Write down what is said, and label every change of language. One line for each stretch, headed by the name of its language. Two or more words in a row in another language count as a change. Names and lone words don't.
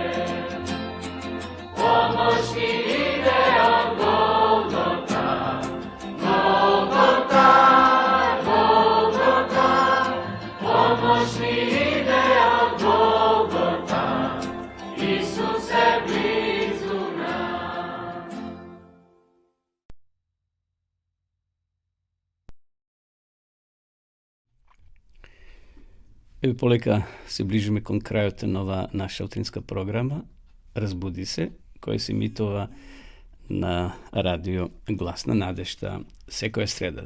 Croatian: Pomož mi ide od Golgota, Golgota, Golgota. Pomož mi ide od Golgota, Isuse blizu nam.
Macedonian: Еве полека се ближиме кон крајот на ова наша утринска програма Разбуди се, која се емитува на радио Глас на надежта секоја среда.